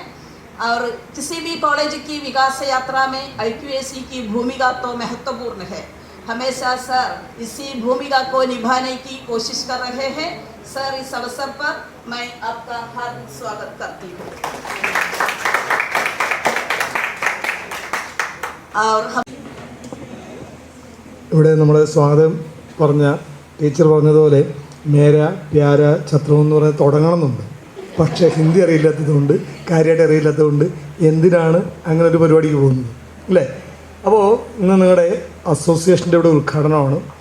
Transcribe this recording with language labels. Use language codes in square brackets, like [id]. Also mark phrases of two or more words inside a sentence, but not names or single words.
[hi] और किसी भी कॉलेज की विकास यात्रा में IQAC की भूमिका तो महत्वपूर्ण है। हमेशा सर इसी भूमिका को निभाने की कोशिश कर रहे हैं। सर, इस अवसर पर मैं आपका हार्दिक स्वागत करती हूँ। और हम [ml] ഇവിടെ നമ്മുടെ സ്വാഗതം പറഞ്ഞ ടീച്ചർ പറഞ്ഞതുപോലെ [hi] मेरा प्यारा छात्र [ml] എന്ന് പറഞ്ഞ് തുടങ്ങണമെന്നുണ്ട്. പക്ഷേ ഹിന്ദി അറിയില്ലാത്തതുകൊണ്ട് കാര്യമായിട്ട് അറിയില്ലാത്തതുകൊണ്ട് എന്തിനാണ് അങ്ങനെ ഒരു പരിപാടിക്ക് പോകുന്നത് അല്ലേ? അപ്പോൾ ഇന്ന് നിങ്ങളുടെ അസോസിയേഷൻ്റെ ഇവിടെ ഉദ്ഘാടനമാണ്.